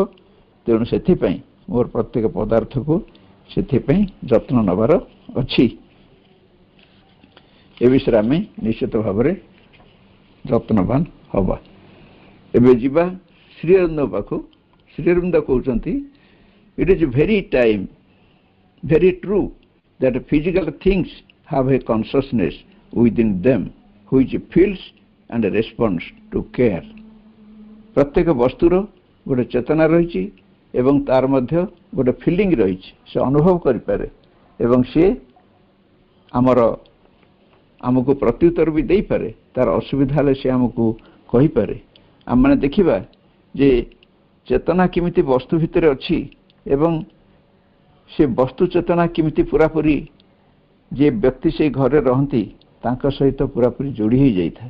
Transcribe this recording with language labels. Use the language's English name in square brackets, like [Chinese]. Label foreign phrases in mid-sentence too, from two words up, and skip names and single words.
[Odia] ତେଣୁ ସେଥିପାଇଁ ମୋର ପ୍ରତ୍ୟେକ ପଦାର୍ଥକୁ ସେଥିପାଇଁ ଯତ୍ନ ନେବାର ଅଛି। ଏ ବିଷୟରେ ଆମେ ନିଶ୍ଚିତ ଭାବରେ ଯତ୍ନବାନ ହେବା। ଏବେ ଯିବା ଶ୍ରୀ ଅରବିନ୍ଦ ପାଖକୁ। ଶ୍ରୀ ଅରବିନ୍ଦ କହୁଛନ୍ତି, [English] it is very true that physical things have a consciousness within them which feels and responds to care. [Odia] ପ୍ରତ୍ୟେକ ବସ୍ତୁର ଗୋଟେ ଚେତନା ରହିଛି ଏବଂ ତାର ମଧ୍ୟ ଗୋଟେ ଫିଲିଂ ରହିଛି। ସେ ଅନୁଭବ କରିପାରେ ଏବଂ ସେ ଆମକୁ ପ୍ରତ୍ୟୁତ୍ତର ବି ଦେଇପାରେ। ତାର ଅସୁବିଧା ହେଲେ ସେ ଆମକୁ କହିପାରେ। ଆମମାନେ ଦେଖିବା ଯେ ଚେତନା କେମିତି ବସ୍ତୁ ଭିତରେ ଅଛି ଏବଂ ସେ ବସ୍ତୁ ଚେତନା କେମିତି ପୁରାପୁରି ଯେ ବ୍ୟକ୍ତି ସେଇ ଘରେ ରହନ୍ତି ତାଙ୍କ ସହିତ ପୁରାପୁରି ଯୋଡ଼ି ହୋଇଯାଇଥାଏ।